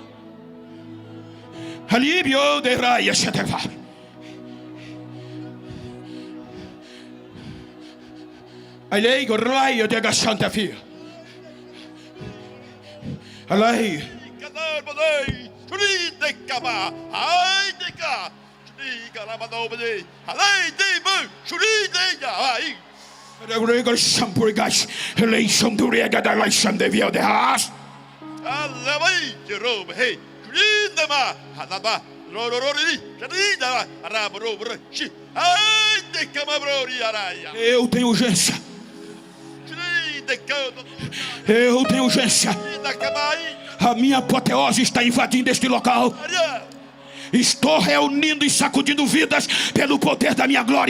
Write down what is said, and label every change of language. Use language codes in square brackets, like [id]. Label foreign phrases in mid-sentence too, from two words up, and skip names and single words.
[pt] Alibio de raia chateva. Alei gorlaio de gasanta fia. Alai. Kadar badai. Turi de kaba. Ai de ka. Turi kala badau badai. Alai de bu. Turi de ya. Ai. Regal shampurigas. Alei shamduriga da lai shamdevio de has. Alai jerob hey. Turi de ma. Hanaba. Eu tenho urgência. Eu tenho urgência. A minha apoteose está invadindo este local. Estou reunindo e sacudindo vidas pelo poder da minha glória.